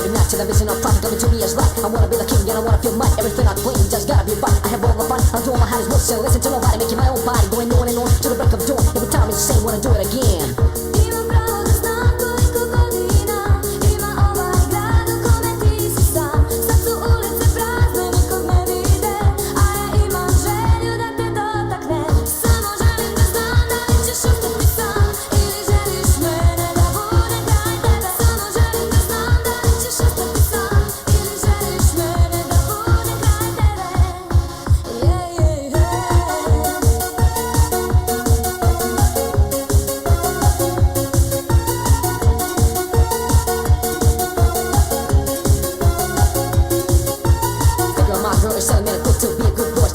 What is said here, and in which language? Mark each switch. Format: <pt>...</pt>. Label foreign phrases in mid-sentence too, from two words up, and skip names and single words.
<en>to the vision of profit coming to me as right. I wanna be the king and I wanna feel might. Everything I claim just gotta be right. I have all the fun, I'm doing my hottest work, so listen to nobody, making my own body, going on and on to the break of dawn. Every time it's the same, wanna do it again.</en> <sr>Imam pravo da znam koliko godina ima ovaj grad u kome ti si sam. Sad su ulice prazne, nikog ne vide, a ja imam želju da te dotaknem. Samo želim da znam da li ćeš ostati sam ili želiš mene da budem kraj tebe. Samo želim da znam da li ćeš ostati sam ili želiš mene da budem kraj tebe.</sr> <en>Yeah, yeah, yeah. My girl is telling me to to be a good boy.</en>